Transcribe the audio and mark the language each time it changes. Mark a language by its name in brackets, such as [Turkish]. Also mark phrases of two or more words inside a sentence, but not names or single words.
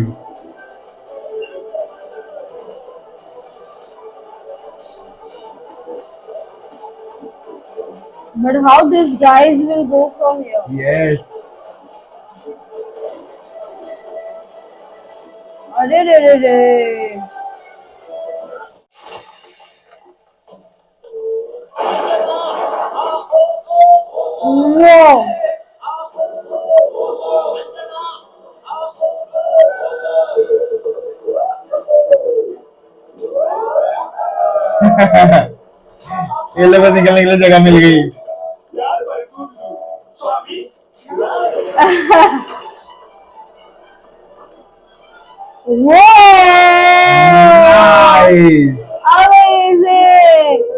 [English] But how these guys will go from here? yes [Hindi] अरे रे रे रे। [English] Whoa. [Hindi] ये लोग निकलने के लिए जगह मिल गई स्वामी [English] Whoa. nice Amazing.